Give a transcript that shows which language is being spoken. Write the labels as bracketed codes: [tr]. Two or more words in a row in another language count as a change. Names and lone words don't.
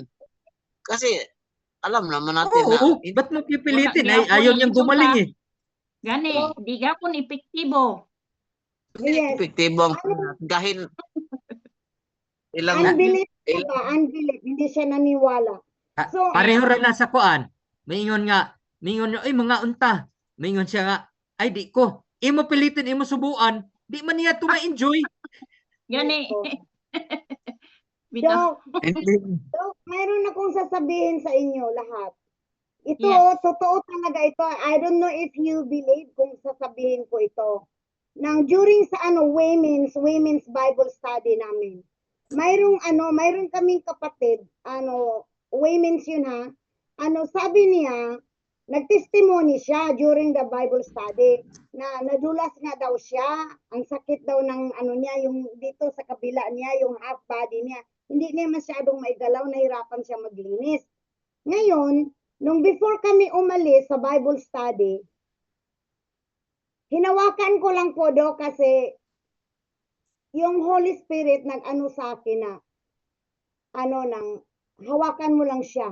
[tl] Kasi alam naman natin na ba't mo pipilitin? Ayaw niyang gumaling eh. [ceb] Gani, di gapon epektibo. [tl] Epektibo ang dahil unbelief, hindi siya naniwala. So, [ceb] pareho rin na sa kuan. Maingon mga unta. Maingon siya nga, ay di ko. Imo pilitin, imo subuan. Di man niya ma-enjoy. Gani. Dok, [tl] mayroon akong sasabihin sa inyo lahat. Ito, totoo talaga ito. [en] I don't know if you believe [tl] kung sasabihin ko ito. Nang during sa [en] women's Bible study [tl] namin, mayroon kaming kapatid, women's yun ha, sabi niya, nagtestimony siya [en] during the Bible study [tl] na nadulas nga daw siya, ang sakit daw ng niya, yung dito sa kabila niya, yung half body niya, hindi niya masyadong maigalaw, nahirapan siya maglinis. Ngayon, nung before kami umalis sa Bible study, hinawakan ko lang po kasi yung Holy Spirit nag-ano sa akin na hawakan mo lang siya.